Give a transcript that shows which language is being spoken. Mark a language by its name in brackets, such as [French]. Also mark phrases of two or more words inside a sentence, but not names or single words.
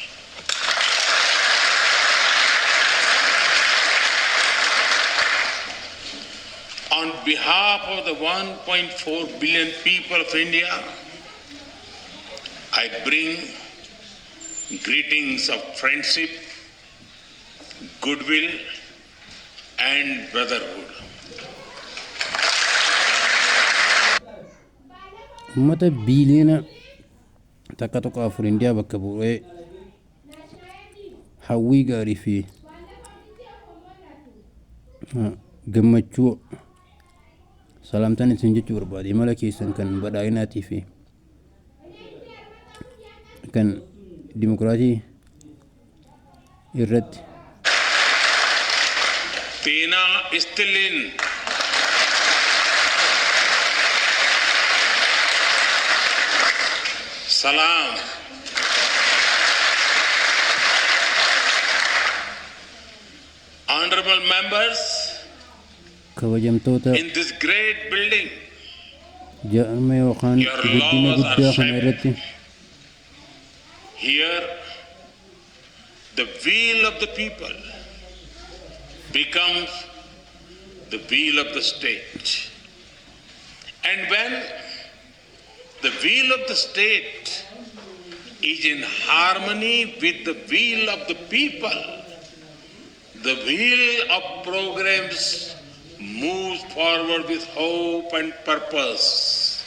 [English] On behalf of the 1.4 billion people of India, I bring greetings of friendship, goodwill, and brotherhood. [Oromo] Uummata biiliyoona takka tokko afur Indiyaa bakka bu'ee hawwii gaarii fi gammachuu salaamtaan isin jechuu barbaade imala keessan kan badhaadhinaatii fi kan dimokiraatii irratti Pena Stilin. Salam. [English] Honorable members, [Oromo] kabajamtoota [English] in this great building, [Oromo] jaarma yookaan guddina guddaa kana irratti [English] here the will of the people becomes the will of the state. And when the will of the state is in harmony with the will of the people, the will of programs moves forward with hope and purpose.